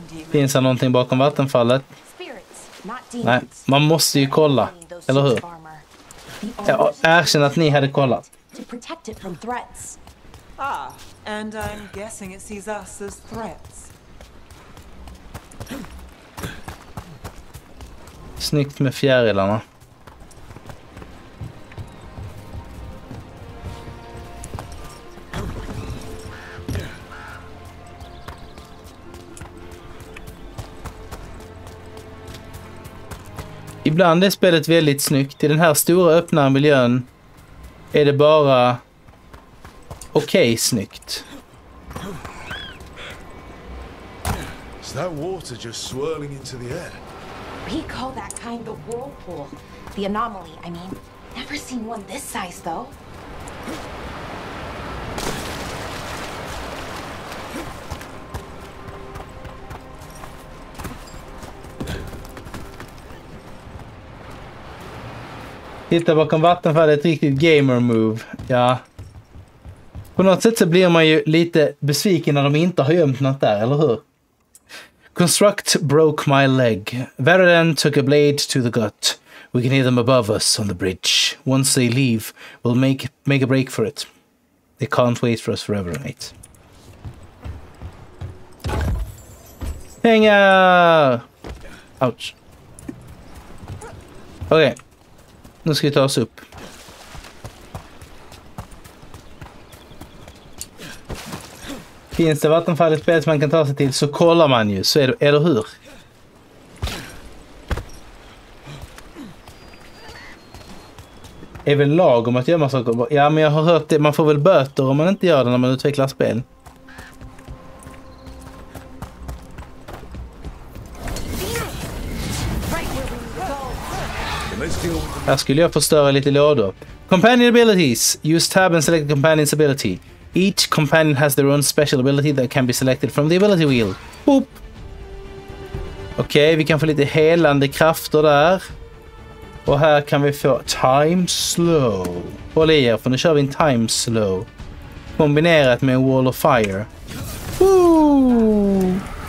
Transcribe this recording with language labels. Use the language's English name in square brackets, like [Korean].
[Swedish] Finns det någonting bakom vattenfallet? Nej, man måste ju kolla. Eller hur? Jag erkänner att ni hade kollat. [English] Ah, and I'm guessing it sees us as threats. [Swedish] Snyggt med fjärilarna. Ibland är spelet väldigt snyggt. I den här stora öppna miljön är det bara okej snyggt. [English] Is that water just swirling into the air? We call that kind the whirlpool. The anomaly, I mean. Never seen one this size, though. [Swedish] Titta bakom vattenfallet, ett riktigt gamer move. Ja. På något sätt så blir man ju lite besviken när de inte har gömt något där, eller hur? [English] Construct broke my leg. Veilguard took a blade to the gut. We can hear them above us on the bridge. Once they leave, we'll make a break for it. They can't wait for us forever, mate. [Swedish] Pengar! Ouch. Okej. Nu ska vi ta oss upp. Finns det vattenfall i spelet som man kan ta sig till så kollar man ju, så är det, eller hur? Är väl lag om att göra saker? Ja, men jag har hört det. Man får väl böter om man inte gör det när man utvecklar spel. Här skulle jag förstöra lite lådor. [English] Companion abilities. Use tab and select the companion's ability. Each companion has their own special ability that can be selected from the ability wheel. Boop. [Swedish] Okej, vi kan få lite helande krafter där. Och här kan vi få time slow. Håll i er, för nu kör vi en time slow. Kombinerat med en wall of fire. Woo!